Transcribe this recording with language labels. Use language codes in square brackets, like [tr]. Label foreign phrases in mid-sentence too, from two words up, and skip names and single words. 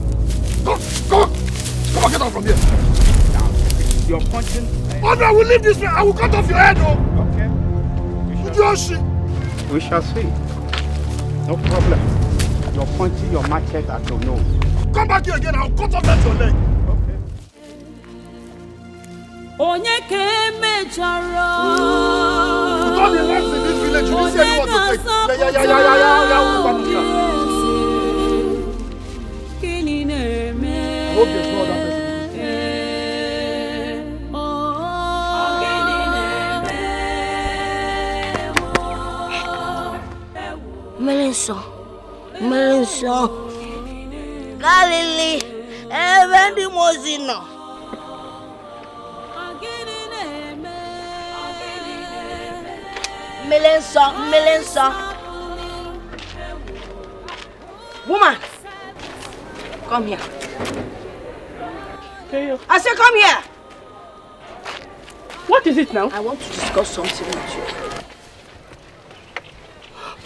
[en] Come on, get out from here. You're pointing. Oh no, I will leave this way. I will cut off your head, oh. Okay. We shall see. No problem. You're pointing your machete at Onowu. Come back here again. I'll cut off that your leg. [ig] Onye ke mejọrọ. [en] With all the lands in this village, you didn't see anyone to take. Yeah. [ig] Kini na-eme. [en] I hope there's no other person. Melenso. Galili, Evendi Mozino. Melenso. Woman, come here. I said, come here. What is it now? I want to discuss something with you.